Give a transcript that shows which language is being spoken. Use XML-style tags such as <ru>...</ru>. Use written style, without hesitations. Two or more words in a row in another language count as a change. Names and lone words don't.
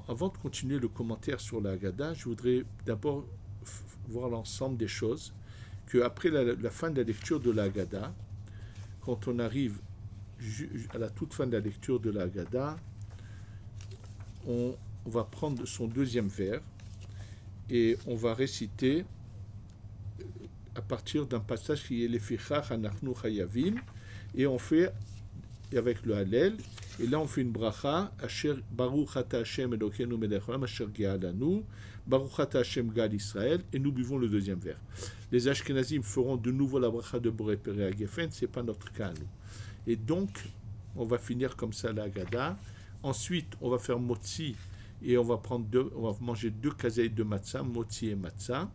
<fr>Avant de continuer le commentaire sur la Haggadah, je voudrais d'abord voir l'ensemble des choses, qu'après la fin de la lecture de la Haggadah, quand on arrive à la toute fin de la lecture de la Haggadah, on va prendre son deuxième vers et on va réciter à partir d'un passage qui est</fr> <he>לפיכך אנחנו חייבים,</he> <fr>et on fait avec le Hallel. Et là, on fait une bracha,</fr> <he>אשר ברוך אתה ה' אלוהינו מלך העולם אשר גאלנו ברוך אתה ה' גאל ישראל,</he> <fr>et nous buvons le deuxième verre. Les Ashkenazim feront de nouveau la bracha de</fr> <he>בורא פרי הגפן,</he> <fr>ce n'est pas notre cas à nous. Et donc, on va finir comme ça la Haggadah. Ensuite, on va faire motzi, et on va manger 2 kaseïs de matzah, motzi et matzah.</fr>